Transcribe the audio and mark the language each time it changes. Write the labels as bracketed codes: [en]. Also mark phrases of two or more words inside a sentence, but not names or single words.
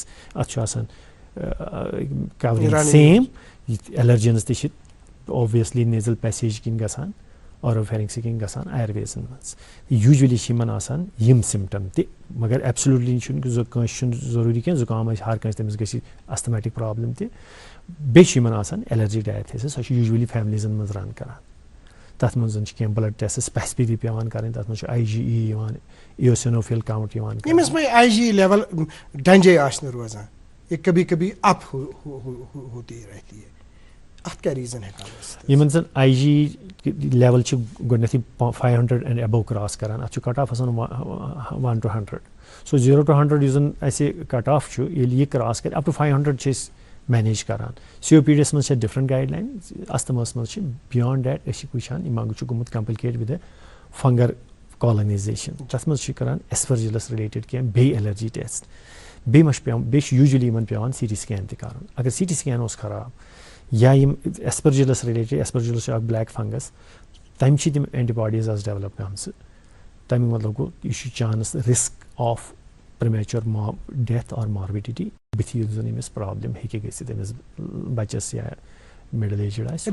[ks] اَتھ چھُ آسان [en] occurring same allergens [ks] تہِ چھِ [en] obviously nasal passage [ks] کِنۍ گژھان اوروفیرنگس کِنۍ گژھان ایئر ویزن منٛز یوٗجولی چھِ یِمن آسان یِم سِمٹم تہِ مگر ایبسلیوٹلی چھُنہٕ کٲنٛسہِ چھُنہٕ ضروٗری کینٛہہ زُکام آسہِ ہر کٲنٛسہِ تٔمِس گژھِ استھمیٹِک پرابلم تہِ بیٚیہِ چھِ یِمن آسان [en] allergy diathesis [ks] سۄ چھِ یوٗجولی فیملیٖزن منٛز رن کران تتھ منٛز چھِ کینٛہہ [en] blood test specifically [ks] پیٚوان کرٕنۍ تتھ منٛز چھُ IgE یِوان [en] eosinophil count [ks] یِوان ییٚمِس وۄنۍ IgE لیول ڈنجے آسہِ نہٕ روزان [ur] یہ کبھی کبھی اپ ہوتی رہتی ہے [ks] اتھ کیٛاہ ریٖزن ہٮ۪کان یِمن زن IgE لیول چھِ گۄڈنیٚتھٕے 500 [en] and above cross [ks] کران اتھ چھُ [en] cut off [ks] آسان 1 to 100 سو 0 to 100 یُس زن اسہِ [en] cut off [ks] چھُ ییٚلہِ یہِ کراس کرِ [en] up to [ks] 500 چھِ أسۍ مینیج کران. سی او پی ڈی یس منٛز چھِ [en] different guideline [ks] استھماہس منٛز چھِ [en] beyond that [ks] أسۍ چھِ وٕچھان یِمن چھُ گوٚمُت [en] complicate with fungal colonization [ks] تتھ منٛز چھِ کران [en] aspergillus related [ks] کینٛہہ بیٚیہِ ایلرجی ٹیسٹ بیٚیہِ ما چھُ پیٚوان بیٚیہِ چھُ یوٗجولی یِمن پیٚوان [en] CT scan [ks] تہِ کرُن اگر [en] CT scan [ks] اوس خراب یا یِم [en] aspergillus related aspergillus [ks] چھُ اکھ [en] black fungus [ks] تمہِ چھِ تِم [en] antibodies as develop [ks] گٔمژٕ تمیُک مطلب گوٚو یہِ چھُ [en] chance risk of premature death [ks] اور ماربیڈیٹی بٕتھِ یُس زن أمِس پرابلم ہیٚکہِ گٔژھِتھ أمِس بچس یا [en] middle aged [ks] آسہِ.